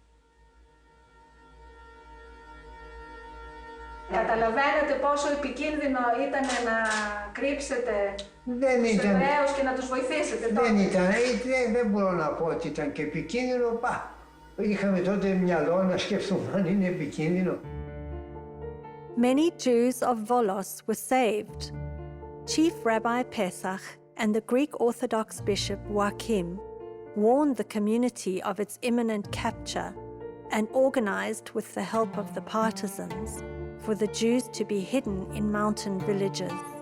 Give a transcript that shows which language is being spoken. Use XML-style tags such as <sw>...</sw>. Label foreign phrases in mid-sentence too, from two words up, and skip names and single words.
<el>Καταλαβαίνετε πόσο επικίνδυνο ήταν να κρύψετε τους Εβραίους και να τους βοηθήσετε τότε? Δεν μπορώ να πω ότι ήταν και επικίνδυνο. Είχαμε τότε μυαλό να σκεφτούμε αν είναι επικίνδυνο.</el> <en>Many Jews of Volos were saved. Chief Rabbi Pesach and the Greek Orthodox Bishop Joachim warned the community of its imminent capture and organized with the help of the partisans for the Jews to be hidden in mountain villages.</en>